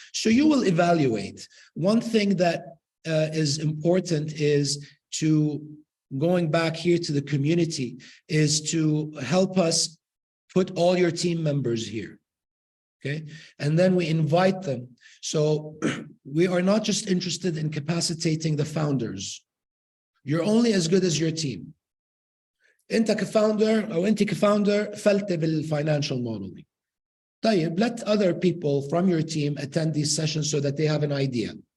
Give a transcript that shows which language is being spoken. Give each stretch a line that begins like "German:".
English: So you will evaluate. One thing that is important is to, going back here to the community, is to help us put all your team members here. Okay. And then we invite them. So we are not just interested in capacitating the founders. You're only as good as your team.
Arabic: انت كفounder او انت كفounder فلت بالfinancial modeling.
English: طيب, let other people from your team attend these sessions so that they have an idea.